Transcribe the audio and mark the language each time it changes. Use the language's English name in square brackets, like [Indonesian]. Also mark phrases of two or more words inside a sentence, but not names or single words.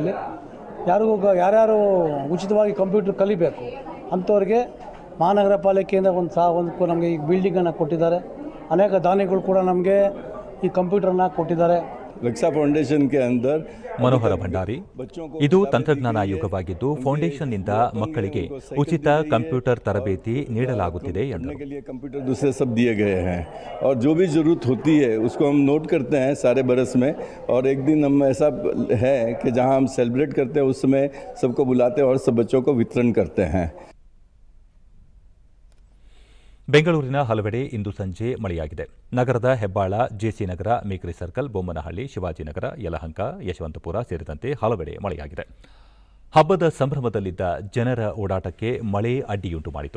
[Kannada] ಇಲ್ಲಿ ಯಾರ್ಯಾರು ಉಚಿತವಾಗಿ ಕಂಪ್ಯೂಟರ್ ಕಲಿಬೇಕು ಅಂಥವ್ರಿಗೆ ಮಹಾನಗರ ಪಾಲಿಕೆಯಿಂದ ಒಂದು ನಮಗೆ ಈ ಬಿಲ್ಡಿಂಗನ್ನು ಕೊಟ್ಟಿದ್ದಾರೆ. ಅನೇಕ ದಾನಿಗಳು ಕೂಡ ನಮಗೆ ಈ ಕಂಪ್ಯೂಟರ್ನ ಕೊಟ್ಟಿದ್ದಾರೆ. [Hindi] रक्षा फ़ाउंडेशन के अंदर [Kannada] ಮನೋಹರ ಭಂಡಾರಿ, ಇದು ತಂತ್ರಜ್ಞಾನ ಯುಗವಾಗಿದ್ದು ಫೌಂಡೇಶನ್ನಿಂದ ಮಕ್ಕಳಿಗೆ ಉಚಿತ ಕಂಪ್ಯೂಟರ್ ತರಬೇತಿ ನೀಡಲಾಗುತ್ತಿದೆ ಎಂದರು. [Hindi] कंप्यूटर दूसरे सब दिए गए हैं और जो भी ज़रूरत होती है उसको हम नोट करते हैं सारे बरस में, और एक दिन हम ऐसा है कि जहां हम सेलिब्रेट करते हैं उस समय सबको बुलाते हैं और सब बच्चों को वितरण करते हैं. [Kannada] ಬೆಂಗಳೂರಿನ ಹಲವೆಡೆ ಇಂದು ಸಂಜೆ ಮಳೆಯಾಗಿದೆ. ನಗರದ ಹೆಬ್ಬಾಳ, ಜೆಸಿ ನಗರ, ಮೇಕ್ರಿ ಸರ್ಕಲ್, ಬೊಮ್ಮನಹಳ್ಳಿ, ಶಿವಾಜಿನಗರ, ಯಲಹಂಕ, ಯಶವಂತಪುರ ಸೇರಿದಂತೆ ಹಲವೆಡೆ ಮಳೆಯಾಗಿದೆ. ಹಬ್ಬದ ಸಂಭ್ರಮದಲ್ಲಿದ್ದ ಜನರ ಓಡಾಟಕ್ಕೆ ಮಳೆ ಅಡ್ಡಿಯುಂಟು ಮಾಡಿತು.